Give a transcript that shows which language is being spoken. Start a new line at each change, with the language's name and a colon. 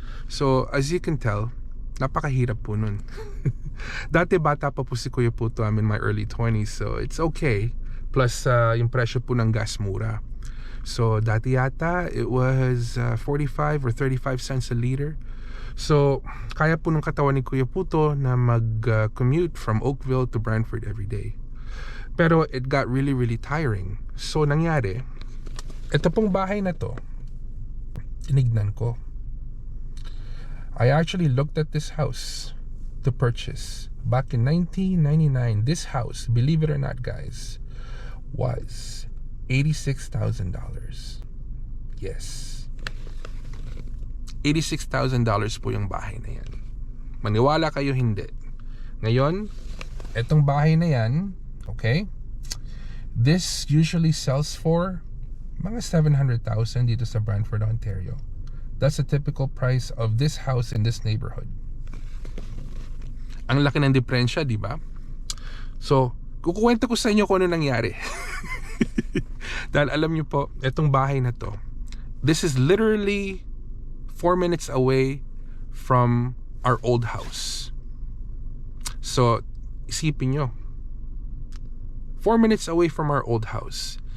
English: So as you can tell,
Filipino: napakahirap po nun. Dati bata pa po
English: si Kuya Puto, I'm in my early 20s, so it's okay.
Filipino: Plus yung presyo po ng gas mura.
English: So
Filipino: dati yata
English: it was 45 or 35 cents a liter.
Filipino: So kaya po ng katawan ni Kuya Puto na mag-commute from Oakville to Brantford every day. Pero
English: it got really tiring.
Filipino: So nangyari, ito pong bahay na to, tinignan ko.
English: I actually looked at this house to purchase back in 1999. This house, believe it or not guys, was $86,000.
Filipino: Yes, $86,000 po yung bahay na yan. Maniwala kayo hindi. Ngayon, etong bahay na yan, okay,
English: this usually sells for
Filipino: mga 700,000 dito sa Brantford, Ontario.
English: That's the typical price of this house in this neighborhood.
Filipino: Ang laki ng diferensya, di ba? So, kukuwento ko sa inyo kung ano nangyari. Dahil alam niyo po, etong bahay na to,
English: this is literally 4 minutes away from our old house. So, isipin nyo, 4 minutes away from our old house.